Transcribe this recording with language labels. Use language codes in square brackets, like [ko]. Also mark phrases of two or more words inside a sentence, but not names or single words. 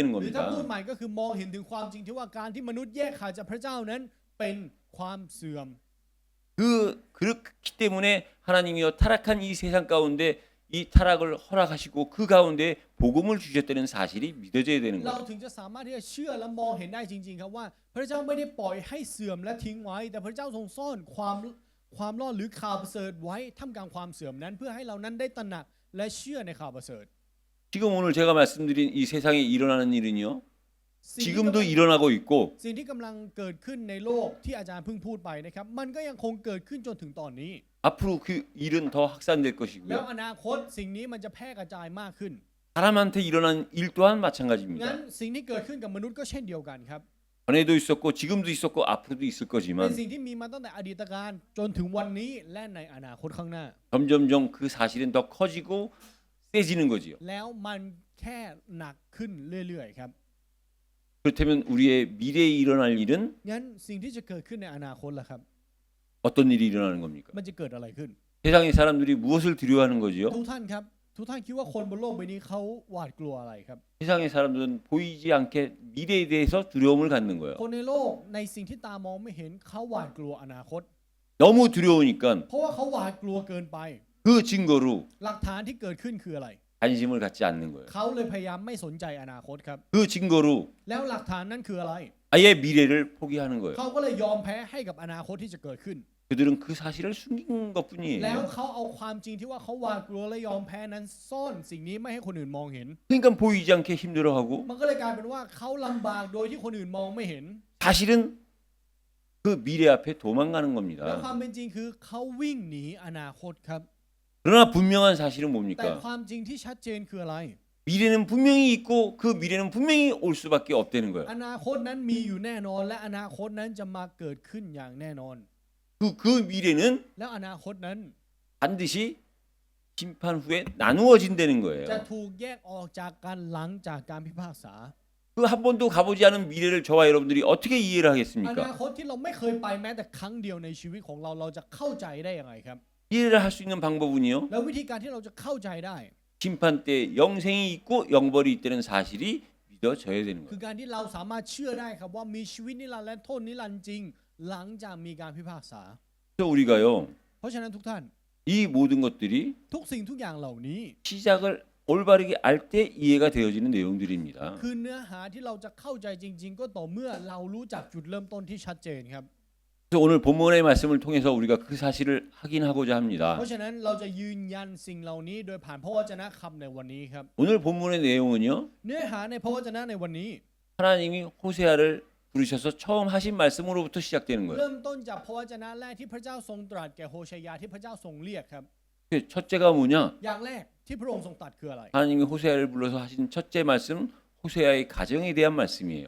[th] หรือถ้าพูด [ko] 겁니다. [th] ใหม่ก็คือมองเห็นถึงความจริงที่ว่าการที่มนุษย์แยกขาดจากพระเจ้านั้นเป็นความเสื่อม [ko] 그렇기 때문에 하나님이여 타락한 이 세상 가운데 이 타락을 허락하시고 그 가운데 복음을 주셨다는 사실이 믿어져야 되는 [th] เรา [ko] 거예요. [th] ถึงจะสามารถที่จะเชื่อและมองเห็นได้จริงๆครับว่า พระเจ้าไม่ได้ปล่อยให้เสื่อมและทิ้งไว้ แต่พระเจ้าทรงซ่อนความรอดหรือข่าวประเสริฐไว้ท่ามกลางความเสื่อมนั้น เพื่อให้เรานั้นได้ตระหนักและเชื่อในข่าวประเสริฐ [ko] 지금 오늘 제가 말씀드린 이 세상에 일어나는 일은요. [th] สิ่งที่ [ko] 지금도 일어나고 있고 [th] สิ่งที่กำลังเกิดขึ้นในโลกที่อาจารย์เพิ่งพูดไปนะครับมันก็ยังคงเกิดขึ้นจนถึงตอนนี้ [ko] 앞으로 그 일은 더 확산될 [th] แล้ว [ko] 것이고요. [th] อนาคตสิ่งนี้มันจะแพร่กระจายมากขึ้น [ko] 사람한테 일어난 일 또한 [th] งั้น [ko] 마찬가지입니다. [th] สิ่งที่เกิดขึ้นกับมนุษย์ก็เช่นเดียวกันครับ [ko] 전에도 있었고 지금도 있었고 앞으로도 있을 [th] เป็น [ko] 거지만 [th] สิ่งที่มีมาตั้งแต่อดีตการจนถึงวันนี้และในอนาคตข้างหน้า [ko] 점점점 그 사실은 더 커지고 세지는 거지요. [th] แล้วมันแค่หนักขึ้นเรื่อยๆครับ [ko] 그렇다면 우리의 미래에 일어날 일은 [th] งั้นสิ่งที่จะเกิดขึ้นในอนาคตล่ะครับ [ko] 어떤 일이 일어나는 겁니까? [th] มันจะเกิดอะไรขึ้น [ko] 세상의 사람들이 무엇을 두려워하는 거지요? [th] ทุกท่านครับทุกท่านคิดว่าคนบนโลกใบนี้เขาหวาดกลัวอะไรครับ [ko] 세상의 사람들은 보이지 않게 미래에 대해서 두려움을 갖는 거예요. [th] คนในโลกในสิ่งที่ตามองไม่เห็นเขาหวาดกลัวอนาคต [ko] 너무 두려우니까 [th] เพราะว่าเขาหวาดกลัวเกินไป [ko] 그 증거로 [th] หลักฐานที่เกิดขึ้นคืออะไร [ko] 관심을 갖지 않는 거예요. [th] เขาเลยพยายามไม่สนใจอนาคตครับ [ko] 그 증거로 [th] แล้วหลักฐานนั้นคืออะไร [ko] 아예 미래를 포기하는 거예요. [th] เขาก็เลยยอมแพ้ให้กับอนาคตที่จะเกิดขึ้น [ko] 그들은 그 사실을 숨긴 [th] แล้ว [ko] 것뿐이에요. [th] เขาเอาความจริงที่ว่าเขาหวาดกลัวและยอมแพ้นั้นซ่อนสิ่งนี้ไม่ให้คนอื่นมองเห็น [ko] 그러니까 보이지 않게 힘들어하고 [th] มันก็เลยกลายเป็นว่าเขาลำบากโดยที่คนอื่นมองไม่เห็น [ko] 사실은 그 미래 앞에 도망가는 [th] แล้ว [ko] 겁니다. [th] ความเป็นจริงคือเขาวิ่งหนีอนาคตครับ [ko] 그러나 분명한 사실은 [th] แต่ [ko] 뭡니까? [th] ความจริงที่ชัดเจนคืออะไร [ko] 미래는 분명히 있고 그 미래는 분명히 올 수밖에 없다는 거예요. [th] อนาคตนั้นมีอยู่แน่นอน และอนาคตนั้นจะมาเกิดขึ้นอย่างแน่นอน [ko] 그 미래는 [th] แล้วอนาคตนั้น [ko] 반드시 심판 후에 나누어진다는 [th] จะ [ko] 거예요. [th] ถูกแยกออกจากกันหลังจากการพิพากษา [ko] 그 한 번도 가보지 않은 미래를 저와 여러분들이 어떻게 이해를 [th] อนา [ko] 하겠습니까? [th] คตที่เราไม่เคยไปแม้แต่ครั้งเดียวในชีวิตของเราเราจะเข้าใจได้ยังไงครับ [ko] 이해를 할 수 있는 방법은요. [th] แล้ววิธีการที่เราจะเข้าใจได้ [ko] 심판 때 영생이 있고 영벌이 있다는 사실이 믿어져야 되는 [th] คือ [ko] 거예요. [th] การที่เราสามารถเชื่อได้ครับว่ามีชีวิตนิรันดร์และโทษนิรันดร์จริง หลังจากมีการพิพากษา [ko] 그래서 우리가요. [th] เพราะฉะนั้นทุกท่าน [ko] 이 모든 것들이 [th] ทุกสิ่งทุกอย่างเหล่านี้ [ko] 시작을 올바르게 알 때 이해가 되어지는 내용들입니다. [th] คือเนื้อหาที่เราจะเข้าใจจริง ๆ ก็ต่อเมื่อเรารู้จักจุดเริ่มต้นที่ชัดเจนครับ [ko] 그래서 오늘 본문의 말씀을 통해서 우리가 그 사실을 확인하고자 합니다. [th] เพราะฉะนั้นเราจะยืนยันสิ่งเหล่านี้โดยผ่านพระวจนะคำในวันนี้ครับ [ko] 오늘 본문의 내용은요. [th] เนื้อหาในพระวจนะในวันนี้ [ko] 하나님이 호세아를 부르셔서 처음 하신 말씀으로부터 시작되는 거예요. [th] เริ่มต้นจากพระวจนะแรกที่พระเจ้าทรงตรัสแก่โฮชัยยาที่พระเจ้าทรงเรียกครับ [ko] 첫째가 뭐냐? [th] อย่างแรกที่พระองค์ทรงตรัสคืออะไร [ko] 하나님이 호세아를 불러서 하신 첫째 말씀은 호세아의 가정에 대한 말씀이에요.